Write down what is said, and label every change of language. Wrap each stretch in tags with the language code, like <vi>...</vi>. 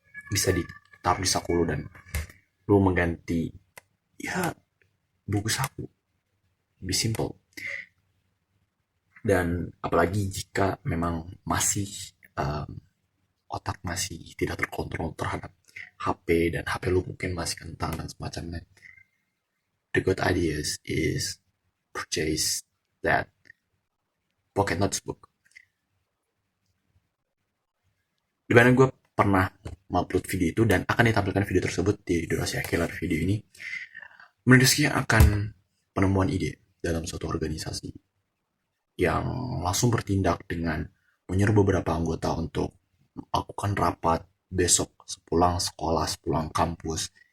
<id>Bisa ditaruh di saku lu dan lu mengganti ya buku saku.</id> <en>Be simple.</en> <id>Dan apalagi jika memang masih otak masih tidak terkontrol terhadap HP dan HP lu mungkin masih kentang dan semacamnya.</id> <en>The good ideas is purchase that pocket notebook.</en> <id>Di mana gue pernah mengupload video itu dan akan ditampilkan video tersebut di durasi akhir video ini. Mendiskusikan akan penemuan ide dalam suatu organisasi yang langsung bertindak dengan menyuruh beberapa anggota untuk melakukan rapat besok sepulang sekolah, sepulang kampus.</id>